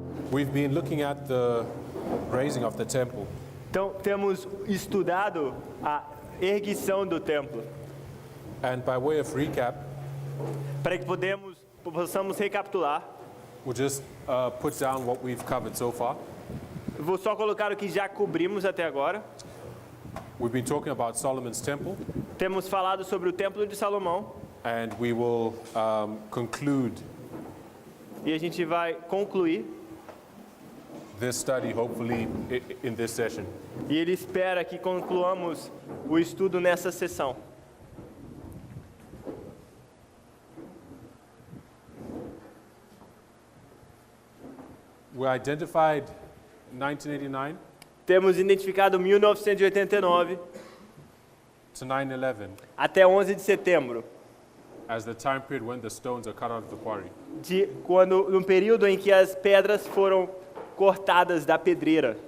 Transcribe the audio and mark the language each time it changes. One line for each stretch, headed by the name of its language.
English: We've been looking at the raising of the temple,
Portuguese: Então, temos estudado a erguição do templo,
English: and by way of recap,
Portuguese: para que possamos recapitular.
English: we'll just put down what we've covered so far.
Portuguese: Eu vou só colocar o que já cobrimos até agora.
English: We've been talking about Solomon's temple,
Portuguese: Temos falado sobre o Templo de Salomão
English: and we will conclude
Portuguese: e a gente vai concluir.
English: this study hopefully in this session.
Portuguese: E ele espera que concluamos o estudo nessa sessão.
English: We identified 1989
Portuguese: Temos identificado 1989
English: to 9/11
Portuguese: até 11 de setembro,
English: as the time period when the stones are cut out of the quarry.
Portuguese: no período em que as pedras foram cortadas da pedreira.